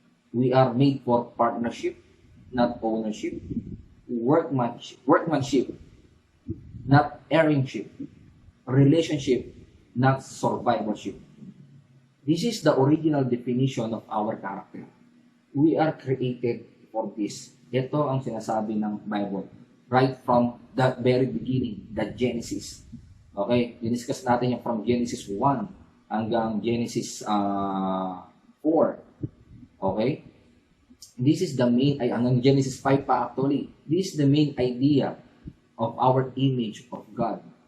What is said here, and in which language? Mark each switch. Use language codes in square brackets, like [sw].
[en] We are made for partnership, not ownership. Workmanship, not erringship. Relationship, not survivorship. This is the original definition of our character. We are created for this. [tl] Ito ang sinasabi ng Bible. [en] Right from the very beginning, the Genesis. Okay? [tl] Diniscuss natin yung from Genesis 1 hanggang Genesis 4. Okay? [en] This is the main, [tl] hanggang Genesis 5 pa actually. [en] This is the main idea of our image of God.